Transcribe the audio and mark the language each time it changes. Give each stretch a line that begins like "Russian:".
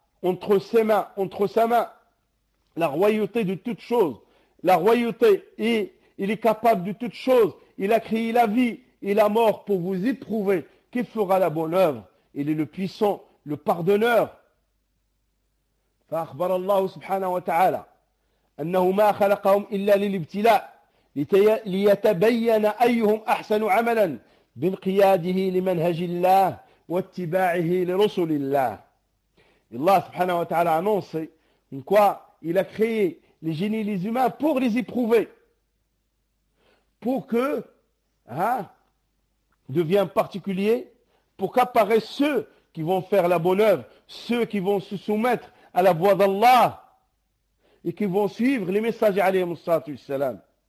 French: entre ses mains, entre sa main, la royauté de toutes choses, la royauté, et il est capable de toutes choses. Il a créé la vie et la mort pour vous éprouver. Qui fera la bonne œuvre? Il est le puissant, le pardonneur.
Arabic: فأخبر الله سبحانه وتعالى أنه ما خلقهم إلا للابتلاء ليتبين أيهم أحسن عملا بانقياده لمنهج الله واتباعه لرسل الله. الله سبحانه وتعالى
French: annonce en quoi il a créé les génies et les humains pour les éprouver, pour que devienne particulier, pour qu'apparaissent ceux qui vont faire la bonne œuvre, ceux qui vont se soumettre à la voix d'Allah et qui vont suivre les messagers alayhi mustafa sallam.